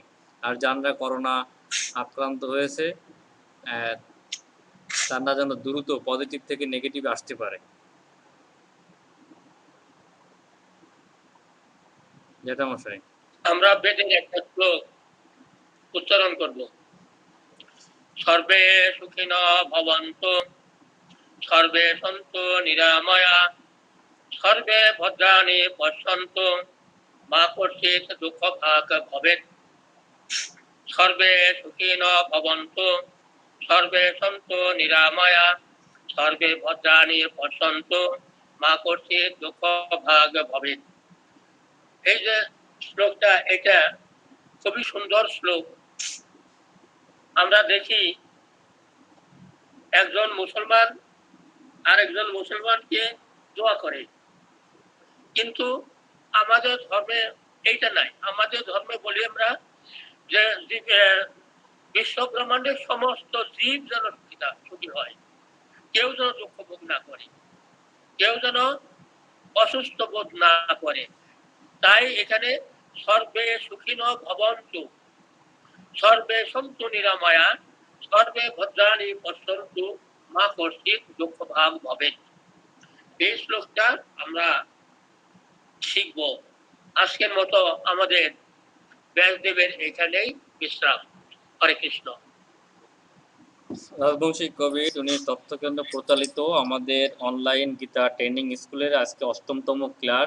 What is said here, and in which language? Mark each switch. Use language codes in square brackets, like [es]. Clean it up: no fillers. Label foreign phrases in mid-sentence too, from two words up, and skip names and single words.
[bn] আর যারা করোনা আক্রান্ত হয়েছে তারা যেন দ্রুত পজিটিভ থেকে নেগেটিভ আসতে পারে। জ্যাঠামশাই, আমরা বেদের একটা শ্লোক উচ্চারণ করব। [sa] সর্বে সুখিনঃ ভবন্তু, সর্বে সন্তু নিরাময়া, সর্বে ভদ্রাণি পশ্যন্তু, মা কশ্চিৎ দুঃখভাগ্ ভবেৎ। সর্বে সুখিনঃ ভবন্তু, সর্বে সন্তু নিরাময়া, সর্বে ভদ্রাণি পশ্যন্তু, মা কর্তৃক দুঃখ ভাগ ভবে। [bn] এই যে শ্লোকটা, এটা খুবই সুন্দর শ্লোক। আমরা দেখি একজন মুসলমান আরেকজন মুসলমানকে দোয়া করে, কিন্তু আমাদের ধর্মে এইটা নাই। আমাদের ধর্মে বলি আমরা যে বিশ্ব ব্রহ্মাণ্ডের সমস্ত জীব যেন সুখী হয়, কেউ যেন দুঃখ ভোগ না করে, কেউ যেন অসুস্থ বোধ না করে। তাই এখানে [sa] সর্বে সুখিন ভবন্তু, সর্বে সন্তু নিরাময়া, সর্বে ভদ্রাণী পশ্যন্তু, মা কর্তৃক দুঃখ ভাগ ভবে। [bn] এই শ্লোকটা আমরা শিখবো। আজকের মতো আমাদের ব্যাসদেবের এখানেই বিশ্রাম। হরে কৃষ্ণ। রাজবংশী কবি উনি তথ্যকেন্দ্র পরিচালিত আমাদের অনলাইন গীতা ট্রেনিং স্কুলের আজকে ৮ম ক্লাস।